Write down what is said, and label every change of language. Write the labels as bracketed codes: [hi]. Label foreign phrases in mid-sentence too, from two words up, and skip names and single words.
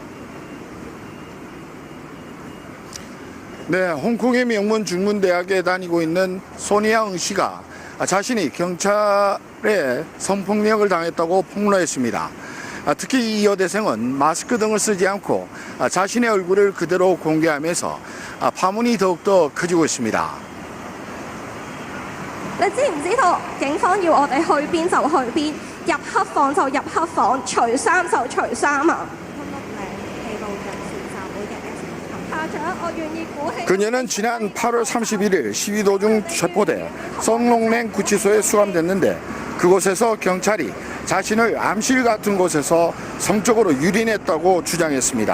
[ko] 네, 홍콩의 명문 중문대학에 다니고 있는 소니아응 씨가 자신이 경찰에 성폭력을 당했다고 폭로했습니다. 특히 이 여대생은 마스크 등을 쓰지 않고 자신의 얼굴을 그대로 공개하면서 파문이 더욱더 커지고 있습니다. [yue] 你知唔知道警方要我哋去邊就去邊，入黑房就入黑房，除衫就除衫啊！ [ko] 그녀는 지난 8월 31일 시위 도중 체포돼 썬롱랭 구치소에 수감됐는데 그곳에서 경찰이 자신을 암실 같은 곳에서 성적으로 유린했다고 주장했습니다.